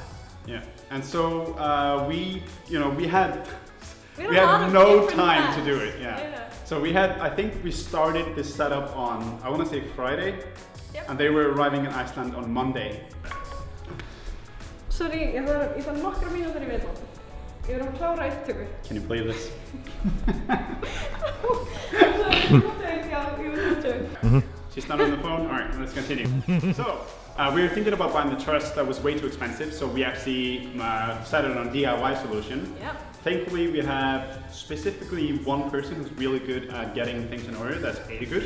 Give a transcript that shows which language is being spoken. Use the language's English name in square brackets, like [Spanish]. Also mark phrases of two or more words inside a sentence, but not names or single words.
[English] Yeah, and so we had no time to do it. Yeah. So I think we started this setup on, I want to say Friday, and they were arriving in Iceland on Monday. Sorry, [Icelandic] ég þarf nokkra mínútur í viðbót. Ég er að klára upptöku. [English] Can you play this? She's not on the phone? Alright, let's continue. So, we were thinking about buying the truss that was way too expensive, so we actually decided on a DIY solution. Yep. Thankfully, we have specifically one person who's really good at getting things in order, that's Eirikur.